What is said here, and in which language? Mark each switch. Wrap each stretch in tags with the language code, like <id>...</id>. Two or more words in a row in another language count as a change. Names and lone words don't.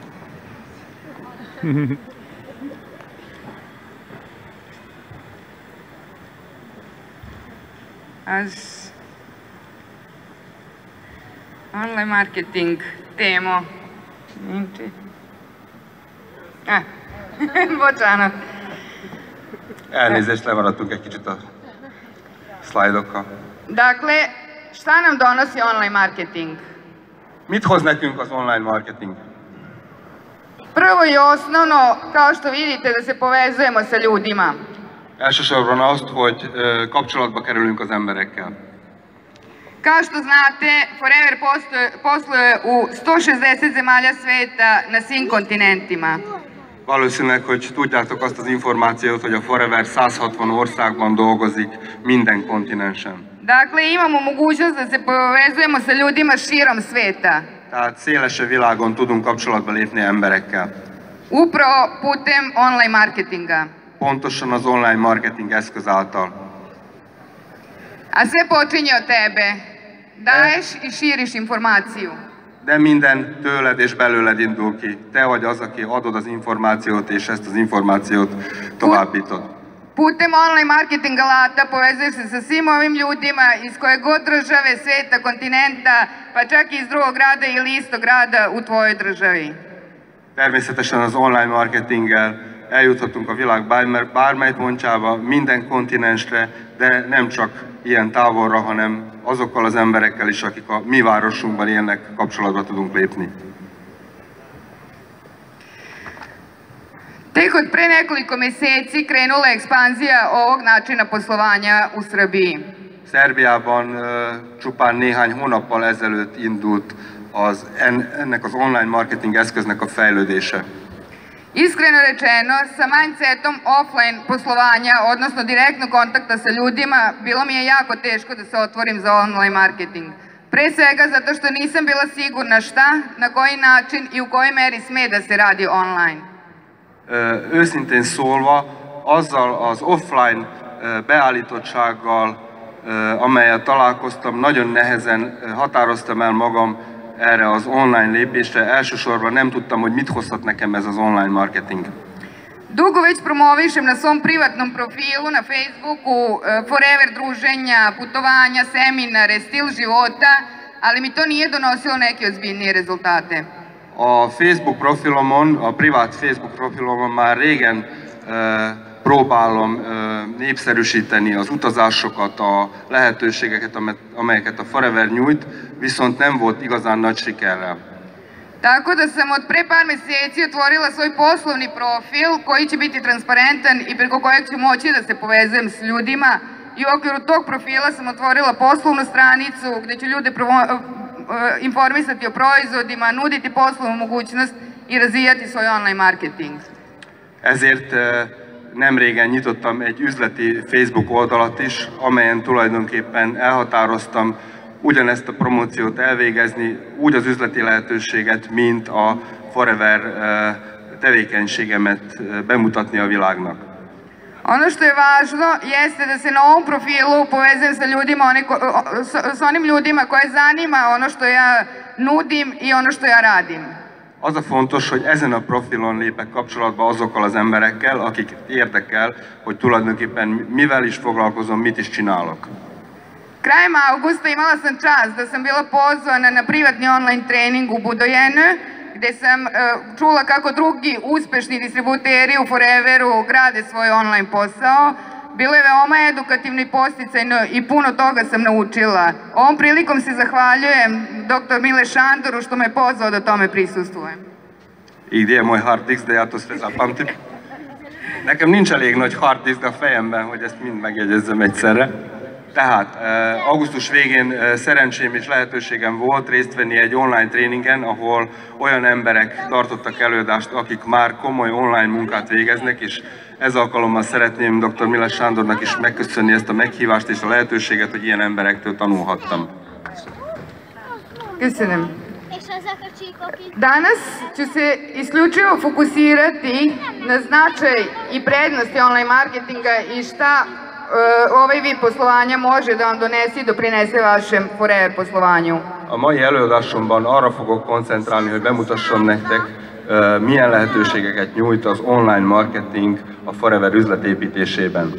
<hu>Az</hu> <en>online marketing</en> <hu>téma. Nincs itt. Bocsánat. Elnézést, lemaradtunk egy kicsit a szlájdokkal.</hu> <sr>Dakle, šta nam donosi</sr> <en>online marketing?</en> <hu>Mit hoz nekünk az</hu> <en>online marketing?</en> <sr>Prvo i osnovno, kao što vidite, da se povezujemo sa ljudima.</sr> <hu>Elsősorban azt, hogy kapcsolatba kerülünk az emberekkel.</hu> <sr>Kao što znate, Forever posluje u 160 zemalja sveta na svim kontinentima.</sr> <hu>Valószínűleg, hogy tudjátok azt az információt, hogy a Forever 160 országban dolgozik, minden kontinensen.</hu> <sr>Dakle, imamo mogućnost da se povezujemo sa ljudima širom sveta.</sr> <hu>Tehát szélesebb világon tudunk kapcsolatba lépni emberekkel.</hu> <sr>Upravo putem online marketinga.</sr> <hu>Pontosan az</hu> <en>online marketing</en> <hu>eszköz által.</hu> <sr>A sve počinje od tebe. Daješ i širiš informaciju.</sr> <hu>De minden tőled és belőled indul ki. Te vagy az, aki adod az információt, és ezt az információt továbbítod.</hu> <sr>Putem</sr> <en>online marketing</en> <sr>alata povezuješ se sa svim ovim ljudima iz koje god države, sveta, kontinenta, pa čak i iz drugog grada ili istog grada u tvojoj državi.</sr> <hu>Természetesen az online marketinggel eljuthatunk a világ bármely pontjába, minden kontinensre, de nem csak ilyen távolra, hanem azokkal az emberekkel is, akik a mi városunkban élnek, kapcsolatba tudunk lépni.</hu> <sr>Tek od pre nekoliko meseci krenula je ekspanzija ovog načina poslovanja u Srbiji.</sr> <hu>Szerbiában csupán néhány hónappal ezelőtt indult ennek az</hu> <en>online marketing</en> <hu>eszköznek a fejlődése.</hu> <sr>Iskreno rečeno, sa mindsetom offline poslovanja, odnosno direktnog kontakta sa ljudima, bilo mi je jako teško da se otvorim za</sr> <en>online marketing.</en> <sr>Pre svega zato što nisam bila sigurna šta, na koji način i u kojoj meri sme da se radi online.</sr> <hu>Őszintén szólva, azzal az offline beállítottsággal, amelyet találkoztam, nagyon nehezen határoztam el magam erre az online lépésre. Elsősorban nem tudtam, hogy mit hozhat nekem ez az</hu> <en>online marketing.</en> <sr>Dugo već promovišem na svom privatnom profilu na Facebooku Forever druženja, putovanja, seminare, stil života, ali mi to nije donosilo neke ozbiljnije rezultate.</sr> <hu>A Facebook profilomon, a privát Facebook profilomon már régen próbálom népszerűsíteni az utazásokat, a lehetőségeket, amelyeket a Forever nyújt, viszont nem volt igazán nagy sikerrel.</hu> <sr>Tako da sam od pre par meseci otvorila svoj poslovni profil koji će biti transparentan i preko kojeg ću moći da se povezujem s ljudima. I u okviru tog profila sam otvorila poslovnu stranicu gde ću ljude informisati o proizvodima, nuditi poslovnu mogućnost i razvijati svoj</sr> <en>online marketing.</en> <hu>Ezért nem régen nyitottam egy üzleti Facebook oldalat is, amelyen tulajdonképpen elhatároztam ugyanezt a promóciót elvégezni, úgy az üzleti lehetőséget, mint a Forever tevékenységemet bemutatni a világnak.</hu> <sr>Ono što je važno jeste da se na ovom profilu povezujem sa ljudima, sa onim ljudima koje zanima ono što ja nudim i ono što ja radim.</sr> <hu>Az a fontos, hogy ezen a profilon lépek kapcsolatba azokkal az emberekkel, akik érdekel, hogy tulajdonképpen mivel is foglalkozom, mit is csinálok.</hu> <sr>Krajem avgusta imala sam čast da sam bila pozvana na privatni online trening u Budojene, gde sam čula kako drugi uspešni distributeri u Foreveru grade svoj online posao. Bilo je veoma edukativno i podsticajno i puno toga sam naučila. Ovom prilikom se zahvaljujem dr. Mile Šandoru što me pozvao da tome prisustvujem. I gdje je moj</sr> <en>hard disk</en> <sr>da ja to sve zapamtim?</sr> <hu>Nekem nincs elég nagy</hu> <en>hard disk</en> <hu>a fejemben, hogy ezt mind megjegyezzem egyszerre. Tehát augusztus végén szerencsém és lehetőségem volt részt venni egy online tréningen, ahol olyan emberek tartottak előadást, akik már komoly online munkát végeznek, és ez alkalommal szeretném dr. Mile Sándornak is megköszönni ezt a meghívást és a lehetőséget, hogy ilyen emberektől tanulhattam. Köszönöm.</hu> <sr>Danas ću se isključivo fokusirati na značaj i prednosti online marketinga i šta ovaj vid poslovanja može da vam donese i doprinese vašem Forever poslovanju.</sr> <hu>A mai előadásomban arra fogok koncentrálni, hogy bemutassam nektek, milyen lehetőségeket nyújt az</hu> <en>online marketing</en> <hu>a Forever üzletépítésében.</hu>